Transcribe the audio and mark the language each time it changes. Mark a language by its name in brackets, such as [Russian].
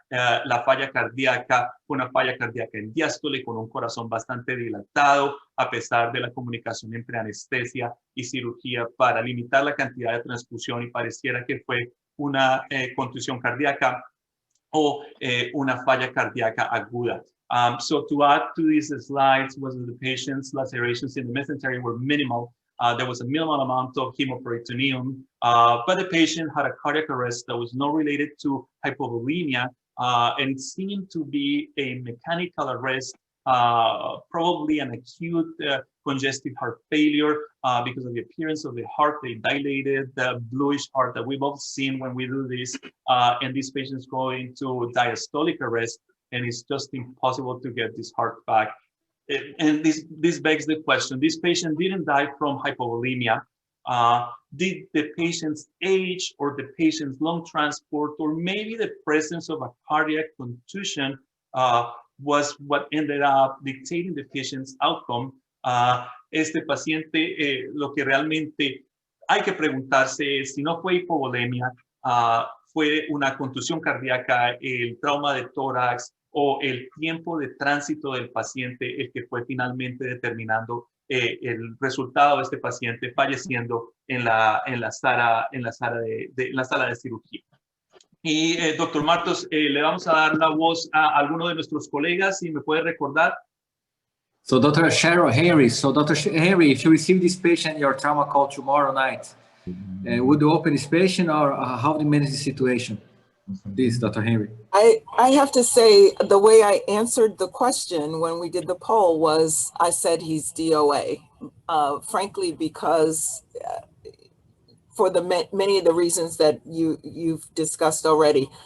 [Spanish] La falla cardíaca fue una falla cardíaca en diástole con un corazón bastante dilatado, a pesar de la comunicación entre anestesia y cirugía para limitar la cantidad de transfusión, y pareciera que fue una contusión cardíaca o una falla cardíaca aguda. [English] So to add to these slides was that the patient's lacerations in the mesentery were minimal. There was a minimal amount of hemoperitoneum, but the patient had a cardiac arrest that was not related to hypovolemia, and it seemed to be a mechanical arrest, probably an acute congestive heart failure because of the appearance of the heart, the dilated, the bluish heart that we've all seen when we do this, and this patient's going to diastolic arrest, and it's just impossible to get this heart back. And this begs the question, this patient didn't die from hypovolemia. Did the patient's age or the patient's lung transport, or maybe the presence of a cardiac contusion was what ended up dictating the patient's outcome? [Spanish] Este paciente, lo que realmente hay que preguntarse es si no fue hipovolemia, fue una contusión cardíaca, el trauma de tórax, o el tiempo de tránsito del paciente el que fue finalmente determinando el resultado de este paciente falleciendo en la sala de cirugía. Y doctor Martos, le vamos a dar la voz a alguno de nuestros colegas, si me puede recordar. [English] So Dr. Cheryl Henry, Henry, if you receive this patient in your trauma call tomorrow night, would you open this patient, or how do you manage the situation? Please, Dr. Henry. I have to say, the way I answered the question when we did the poll was, I said he's DOA, frankly, because for the many of the reasons that you've discussed already.